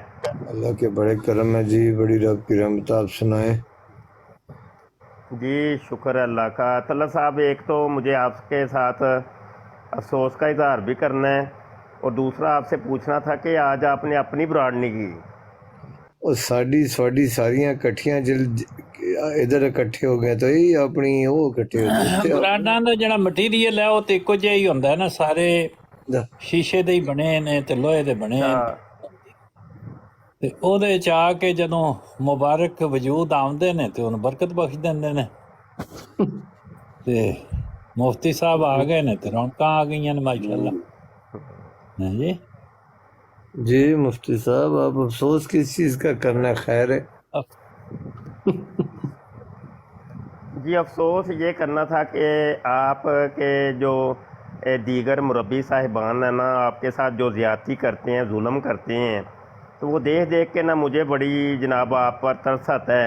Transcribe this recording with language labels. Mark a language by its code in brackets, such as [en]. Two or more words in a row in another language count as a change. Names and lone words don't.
[ur] اللہ کے بڑے کرم ہے جی، بڑی رب کی رحمت، آپ سنائیں۔ جی شکر ہے اللہ کا۔ طلب صاحب، ایک تو مجھے آپ کے ساتھ افسوس کا اظہار بھی کرنا ہے، اور دوسرا آپ سے پوچھنا تھا کہ آج آپ نے اپنی براڈنی کی۔ [pa] اور ساڑی ساریاں کٹھیاں ادھر اکٹھے ہو گئے [ur] تو یہ اپنی وہ اکٹھے ہوتے [pa] ਬਰਾਡਾਂ ਦਾ ਜਿਹੜਾ ਮਟੀਰੀਅਲ ਹੈ ਉਹ ਤੇ ਇੱਕੋ ਜਿਹਾ ਹੀ ਹੁੰਦਾ ਹੈ ਨਾ, ਸਾਰੇ ਸ਼ੀਸ਼ੇ ਦੇ ਹੀ ਬਣੇ ਨੇ ਤੇ ਲੋਹੇ ਦੇ ਬਣੇ ਨੇ, ਤੇ ਉਹਦੇ ਚ ਆ ਕੇ ਜਦੋਂ ਮੁਬਾਰਕ ਵਜੂਦ ਆਉਂਦੇ ਨੇ ਤੇ ਉਹਨੂੰ ਬਰਕਤ ਬਖਸ਼ ਦਿੰਦੇ ਨੇ। ਤੇ ਮੁਫਤੀ ਸਾਹਿਬ ਆ ਗਏ ਨੇ ਤੇ ਰੌਣਕਾਂ ਆ ਗਈਆਂ ਨੇ ਮਾਸ਼ਾਅੱਲਾ। ਹਾਂਜੀ [ur] جی مفتی صاحب، آپ افسوس کس چیز کا کرنا، خیر ہے۔ جی افسوس یہ کرنا تھا کہ آپ کے جو دیگر مربی صاحبان ہیں نا، آپ کے ساتھ جو زیادتی کرتے ہیں، ظلم کرتے ہیں، تو وہ دیکھ دیکھ کے نا مجھے بڑی جناب آپ پر ترس آتا ہے۔